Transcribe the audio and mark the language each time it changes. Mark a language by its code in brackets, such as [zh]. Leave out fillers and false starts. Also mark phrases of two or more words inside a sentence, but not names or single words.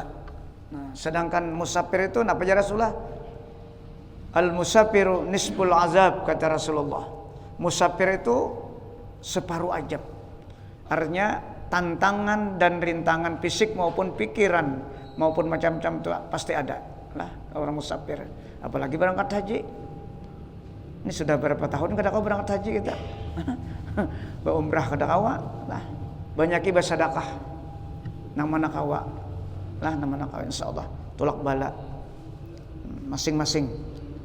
[id] Nah, sedangkan musafir itu apa ya Rasulullah? [ar] المسافر نصف العذاب, [id] kata Rasulullah. Musafir itu separuh azab. Artinya tantangan dan rintangan fisik maupun pikiran maupun macam-macam itu pasti ada lah orang musafir. Apalagi berangkat haji. Ini sudah berapa tahun kada kau berangkat haji kita? [bjn] Berumrah kada kawa lah. Banyak ibadah sedekah. Nang mana kawa? Lah nang mana kawa insyaallah. [id] Tolak bala. Masing-masing.